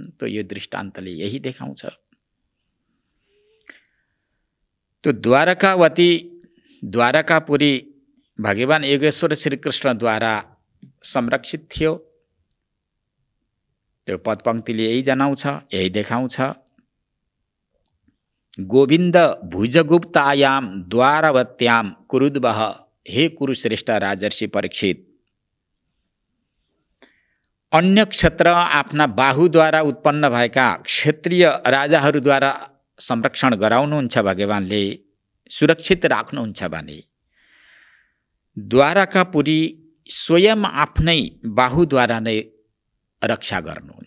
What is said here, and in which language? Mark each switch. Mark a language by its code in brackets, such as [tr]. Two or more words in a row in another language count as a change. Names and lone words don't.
[ne] त यो दृष्टान्तले यही देखाउँछ। त्यो द्वारकावती द्वारकापुरी भगवान योगेश्वर श्रीकृष्णद्वारा संरक्षित थियो। त्यो पदपङ्क्तिले यही जनाउँछ, यही देखाउँछ। [sa] गोविन्द भुजगुप्तायाम द्वारवत्याम कुरुद्वः। [ne] हे कुरुश्रेष्ठ राजर्षि परीक्षित, अन्य क्षेत्र आफ्ना बाहुद्वारा उत्पन्न भएका क्षेत्रीय राजाहरूद्वारा संरक्षण गराउनुहुन्छ भगवानले, सुरक्षित राख्नुहुन्छ भने द्वारकापुरी स्वयं आफ्नै बाहुद्वारा नै रक्षा गर्नुहुन्छ।